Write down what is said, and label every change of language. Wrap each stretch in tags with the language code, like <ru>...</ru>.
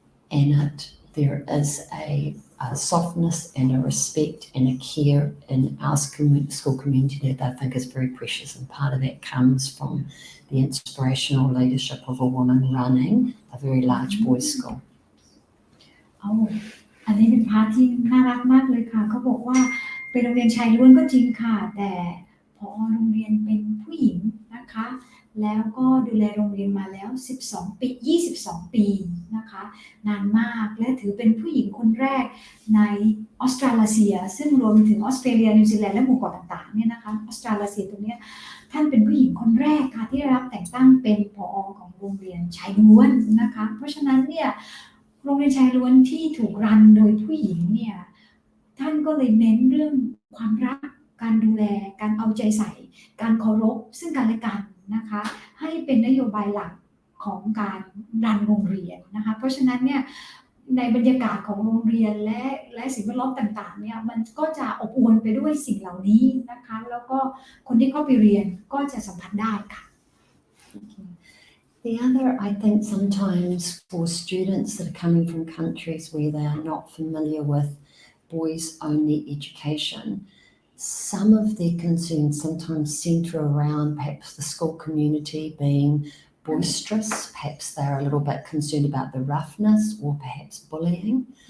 <en>And there is a softness and a respect and a care in our school community that I think is very precious, and part of that comes from the inspirational leadership of a woman running a very large boys' school.</en> <th>อันนี้เป็นพาร์ทที่น่ารักมากเลยค่ะเขาบอกว่าเป็นโรงเรียนชายล้วนก็จริงค่ะแต่ผอ. โรงเรียนเป็นผู้หญิงนะคะแล้วก็ดูแลโรงเรียนมาแล้ว12 ปี22 ปีนะคะนานมากและถือเป็นผู้หญิงคนแรกในออสเตรเลียซึ่งรวมถึงออสเตรเลียนิวซีแลนด์และหมู่เกาะต่างๆเนี่ยนะคะออสเตรเลียตรงนี้ท่านเป็นผู้หญิงคนแรกค่ะที่ได้รับแต่งตั้งเป็นผอ. ของโรงเรียนชายล้วนนะคะเพราะฉะนั้นเนี่ยโรงเรียนชายล้วนที่ถูกรันโดยผู้หญิงเนี่ยท่านก็เลยเน้นเรื่องความรักการดูแลการเอาใจใส่การเคารพซึ่งกันและกันนะคะให้เป็นนโยบายหลักของการรันโรงเรียนนะคะเพราะฉะนั้นเนี่ยในบรรยากาศของโรงเรียนและสิ่งแวดล้อมต่างๆเนี่ยมันก็จะอบอวลไปด้วยสิ่งเหล่านี้นะคะแล้วก็คนที่เข้าไปเรียนก็จะสัมผัสได้ค่ะ</th> <en>The other, I think, sometimes for students that are coming from countries where they are not familiar with boys-only education, some of their concerns sometimes centre around perhaps the school community being boisterous, perhaps they're a little bit concerned about the roughness or perhaps bullying.</en>